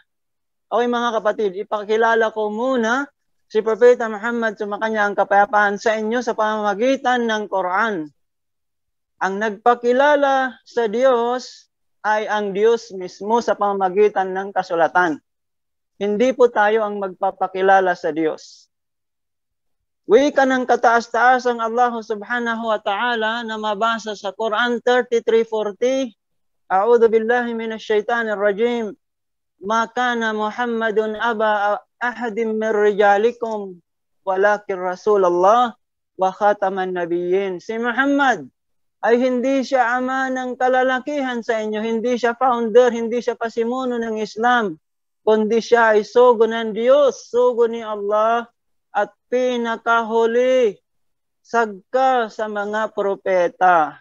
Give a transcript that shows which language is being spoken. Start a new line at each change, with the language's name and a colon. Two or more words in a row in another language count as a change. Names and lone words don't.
Filipino: Okay mga kapatid, ipakilala ko muna si Propeta Muhammad, sumakanya ang kapayapaan sa inyo sa pamamagitan ng Quran. Ang nagpakilala sa Diyos ay ang Diyos mismo sa pamamagitan ng kasulatan. Hindi po tayo ang magpapakilala sa Diyos. Wika ng kataas-taasang Allah
Arabic: سبحانه وتعالى
Filipino: na mabasa sa Quran 33:40.
Arabic: أعوذ بالله من الشيطان الرجيم. ما كان محمد أبا أحد من رجالكم ولكن رسول الله وخاتم النبيين.
Filipino: Si Muhammad ay hindi siya ama ng kalalakihan sa inyo, hindi siya founder, hindi siya pasimuno ng Islam, kundi siya ay sugo ng Diyos, sugo ni Allah, at pinakahuli sagka sa mga propeta.